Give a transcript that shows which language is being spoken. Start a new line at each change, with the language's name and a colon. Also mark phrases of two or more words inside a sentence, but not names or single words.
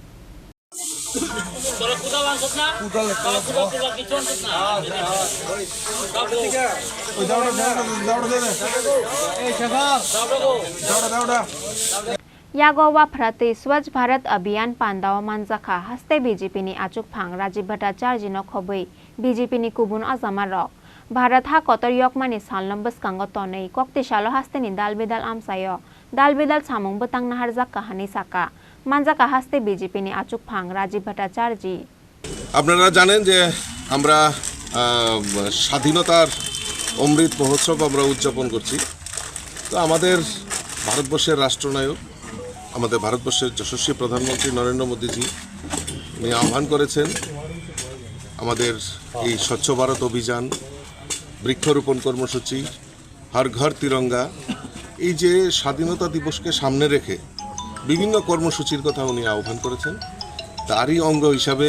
Kok Borok: यागो वाफ्राते स्वच्छ भारत अभियान पांदाव मानजाखा हास्ते बीजेपी नि आचुकफां राजीव भट्टाचार्य न खबै बीजेपी नि कुबुन अजामा रक भारत हा कतर यकमानि सालनो बसकांग तनै कक्तिशालो हास्ते नि दालबेदाल आमसायो दालबेदाल सामुं बतang नाहार जाक्का हानि साका मानजाका हास्ते बीजेपी नि आचुकफां राजीव भट्टाचार्य
Bangla: আপনারা জানেন যে আমরা স্বাধীনতার অমৃত মহোৎসব আমরা উদযাপন করছি তো আমাদের ভারতবর্ষের রাষ্ট্রনায়ক আমাদের ভারতবর্ষের যশস্বী প্রধানমন্ত্রী নরেন্দ্র মোদীজি উনি আহ্বান করেছেন আমাদের এই স্বচ্ছ ভারত অভিযান বৃক্ষরোপণ কর্মসূচি হর ঘর তিরঙ্গা এই যে স্বাধীনতা দিবসকে সামনে রেখে বিভিন্ন কর্মসূচির কথা উনি আহ্বান করেছেন তারই অঙ্গ হিসাবে